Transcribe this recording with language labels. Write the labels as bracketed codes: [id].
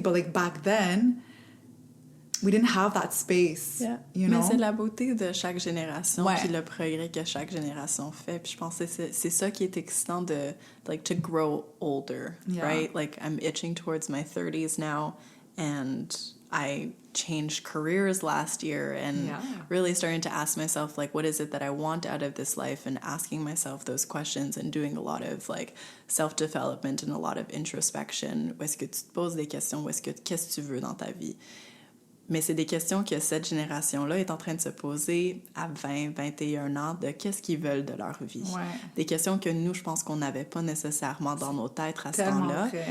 [en] But, like, back then, we didn't have that space, you know? [fr] Mais c'est la beauté de chaque génération, puis le progrès que chaque génération fait. Puis je pense que c'est ça qui est excitant de, like, [en] to grow older, right? Like, I'm itching towards my 30s now, and I changed careers last year and really starting to ask myself, like, what is it that I want out of this life, and asking myself those questions and doing a lot of, like, self-development and a lot of introspection. [fr] Où est-ce que tu te poses des questions? Qu'est-ce que tu veux dans ta vie? Mais c'est des questions que cette génération-là est en train de se poser à 20, 21 ans de qu'est-ce qu'ils veulent de leur vie. Des questions que nous, je pense qu'on n'avait pas nécessairement dans nos têtes à ce temps-là.